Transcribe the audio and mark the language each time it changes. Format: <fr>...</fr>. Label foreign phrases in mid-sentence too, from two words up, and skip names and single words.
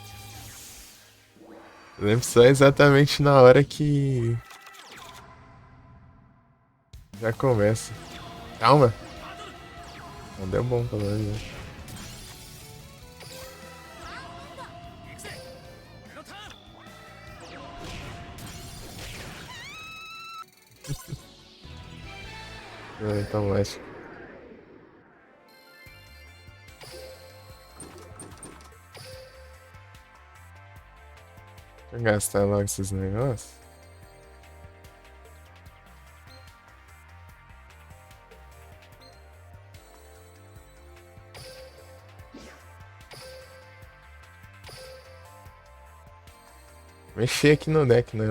<pt>Eu lembro só exatamente na hora que já começa. Calma! Não deu bom pelo menos, né?</pt> <ja>行くぜ。俺のターン。</ja> <pt>Então, acho. Deixa eu gastar logo esses negócios. Mexer aqui no deck, né?</pt>